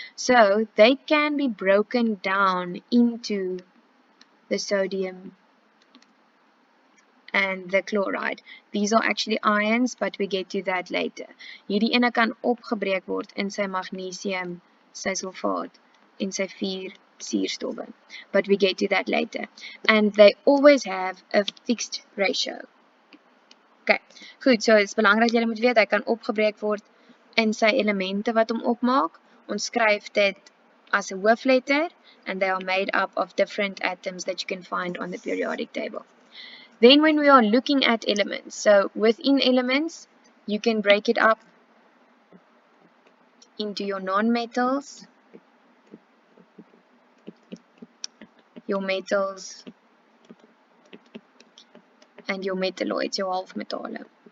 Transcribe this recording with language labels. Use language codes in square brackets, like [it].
[en] So they can be broken down into the sodium and the chloride. These are actually ions, but we get to that later. [af] Hierdie ene kan opgebreek word in sy magnesium, sy sulfaat, en sy 4 suurstowwe. [en] But we get to that later. And they always have a fixed ratio. [af] Okay, goed, so het is belangrik dat jy moet weet, hy kan opgebreek word in sy elemente wat hom opmaak. Ons skryf dit as 'n hoofletter, [en] and they are made up of different atoms that you can find on the periodic table. Then when we are looking at elements, so within elements, you can break it up into your non-metals, your metals, and your metalloids, your halfmetale.